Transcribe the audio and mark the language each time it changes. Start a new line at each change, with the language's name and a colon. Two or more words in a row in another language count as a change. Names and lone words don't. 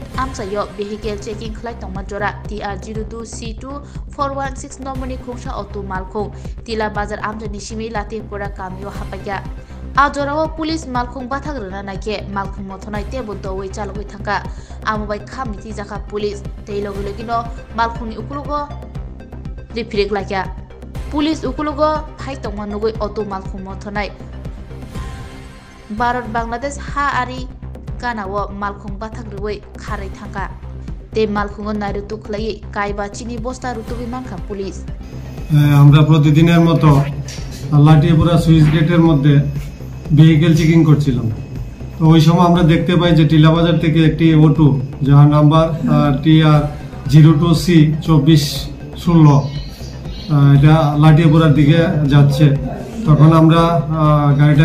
Kok Borok: Amsayo
English: vehicle checking
Kok Borok: khlai tongma jora TR02C2 416 nomoni khungsa auto malkhung Tila Bazar Amjani Simi Latepura Kamio hapaya Ajorawo police malkhung bathagrana nake malkhung mothonai tebo dowei chalogoi thaka amobai khamiti jaka police teilogilogino malkhungni ukulugo rifrek lakya police ukulugo phai tongma nugoi auto malkhung mothonai Bharat Bangladesh ha ari Kanawo malkhung bathagrui kharai thangka te malkhungo nairu tukhlai kaiba chini bosta rutubi manka পুলিশ
Bangla: আমরা প্রতিদিনের মতো লাটিয়াপুরা সুইচ গেটের মধ্যে
English: vehicle checking
Bangla: করছিলাম তো ওই সময় আমরা দেখতে পাই যে টিলা বাজার থেকে একটি অটো যার নাম্বার TR02C 2416 এটা লাটিয়াপুরার দিকে যাচ্ছে তখন আমরা গাড়িটাকে